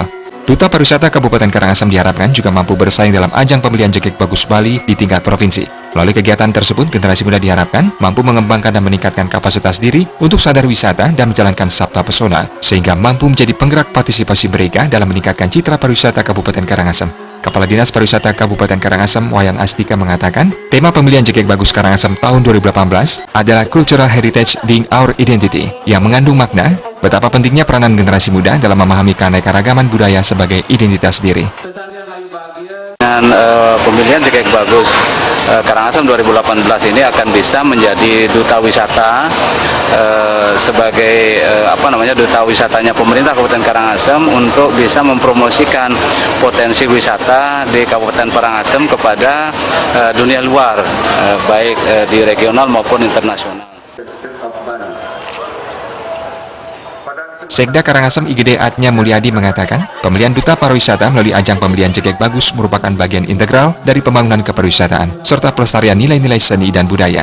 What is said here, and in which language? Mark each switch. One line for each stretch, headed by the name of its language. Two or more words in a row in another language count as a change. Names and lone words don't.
Indonesian: Duta pariwisata Kabupaten Karangasem diharapkan juga mampu bersaing dalam ajang pemilihan Jegek Bagus Bali di tingkat provinsi. Melalui kegiatan tersebut, generasi muda diharapkan mampu mengembangkan dan meningkatkan kapasitas diri untuk sadar wisata dan menjalankan sabta pesona, sehingga mampu menjadi penggerak partisipasi mereka dalam meningkatkan citra pariwisata Kabupaten Karangasem. Kepala Dinas Pariwisata Kabupaten Karangasem, Wayan Astika, mengatakan, tema pemilihan Jegek Bagus Karangasem tahun 2018 adalah
English: Cultural Heritage Being Our Identity,
Indonesian: yang mengandung makna betapa pentingnya peranan generasi muda dalam memahami keanekaragaman budaya sebagai identitas diri. Dengan pemilihan Jegek Bagus Karangasem 2018 ini akan bisa menjadi duta wisata sebagai duta wisatanya pemerintah Kabupaten Karangasem untuk bisa mempromosikan potensi wisata di Kabupaten Karangasem kepada dunia luar, baik di regional maupun internasional. Sekda Karangasem IGD Atnya Mulyadi mengatakan, pemilihan duta pariwisata melalui ajang pemilihan Jegek Bagus merupakan bagian integral dari pembangunan kepariwisataan, serta pelestarian nilai-nilai seni dan budaya.